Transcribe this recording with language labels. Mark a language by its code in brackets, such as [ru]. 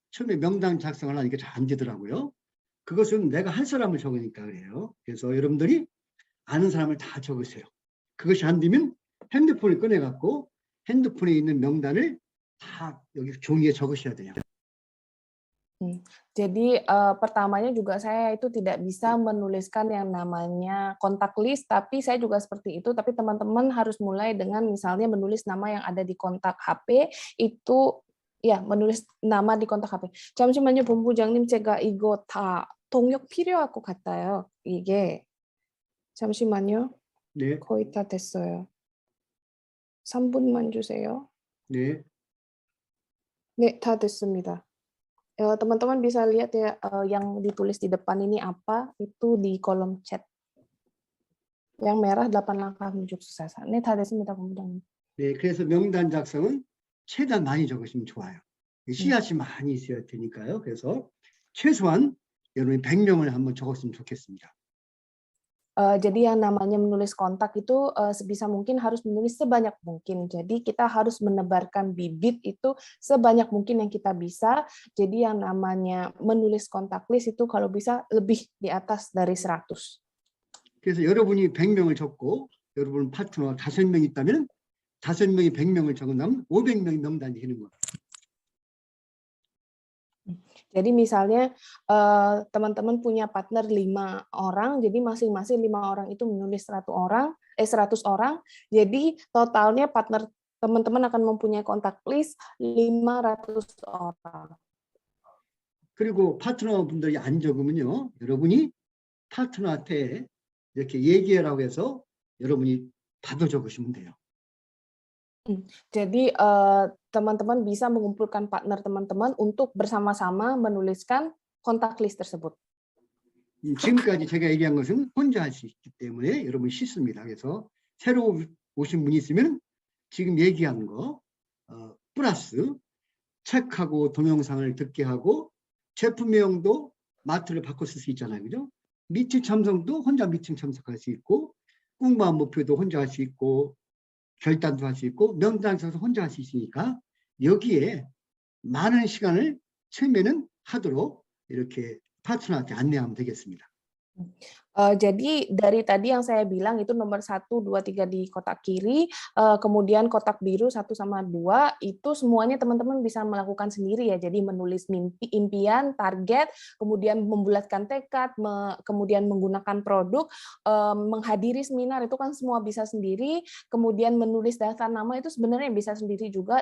[ko] 처음에 명단 작성을 하니까 잘 안 되더라고요. 그것은 내가 할 사람을 적으니까 그래요. 그래서 여러분들이 아는 사람을 다 적으세요. 그것이 안 되면 핸드폰을 꺼내갖고 핸드폰에 있는 명단을 다 여기 종이에 적으셔야 돼요. [id] Jadi pertamanya juga saya itu tidak bisa menuliskan yang namanya kontak list, tapi saya juga seperti itu. Tapi teman-teman harus mulai dengan misalnya menulis nama yang ada di kontak HP itu, ya menulis nama di kontak HP. [ko] 잠시만요, 본부장님 제가 이거 다 동력 필요할 것 같아요. 이게 잠시만요. 네, 거의 다 됐어요. 3분만 주세요. 네, 네, 다 됐습니다. [id] Teman-teman bisa lihat ya yang ditulis di depan ini apa, itu di kolom chat. Yang merah 8 langkah menuju kesuksesan. [ko] 네, 다 됐습니다, 본부장님. 네. 그래서 명단 작성은 최대한 많이 적으시면 좋아요. 씨앗이 많이 있어야 되니까요. 그래서 최소한 여러분이 100명을 한번 적었으면 좋겠습니다. [id] Jadi yang namanya menulis kontak itu sebisa mungkin harus menulis sebanyak mungkin. Jadi kita harus menebarkan bibit itu sebanyak mungkin yang kita bisa. Jadi yang namanya menulis kontak list itu kalau bisa lebih di atas dari 100. [ko] 그래서 여러분이 100명을 적고 여러분 파트너 5명 있다면 5명이 100명을 적은다면 500명이 명단이 되는 거예요. [id] Jadi misalnya teman-teman punya partner 5 orang, jadi masing-masing 5 orang itu menulis 100 orang, jadi totalnya partner teman-teman akan mempunyai kontak list 500 orang. [ko] 그리고 파트너분들이 안 적으면요, 여러분이 파트너한테 이렇게 얘기하라고 해서 여러분이 받아 적으시면 돼요. [id] Jadi teman-teman bisa mengumpulkan partner teman-teman untuk bersama-sama menuliskan kontak list tersebut. [ko] 지금까지 제가 얘기한 것은 혼자 할 수 있기 때문에 여러분 쉽습니다. 그래서 새로 오신 분이 있으면 지금 얘기한 거 플러스 책하고 동영상을 듣게 하고 제품명도 마트를 바꿔 쓸 수 있잖아요. 그죠? 미팅 참석도 혼자 미팅 참석할 수 있고 꿈과 목표도 혼자 할 수 있고 결단도 할 수 있고 명단 써서 혼자 할 수 있으니까 여기에 많은 시간을 처음에는 하도록 이렇게 파트너한테 안내하면 되겠습니다. [id] Jadi dari tadi yang saya bilang itu nomor 1, 2, 3 di kotak kiri, kemudian kotak biru 1 sama 2, itu semuanya teman-teman bisa melakukan sendiri ya. Jadi menulis mimpi, impian, target, kemudian membulatkan tekad, kemudian menggunakan produk, menghadiri seminar itu kan semua bisa sendiri, kemudian menulis daftar nama itu sebenarnya bisa sendiri juga.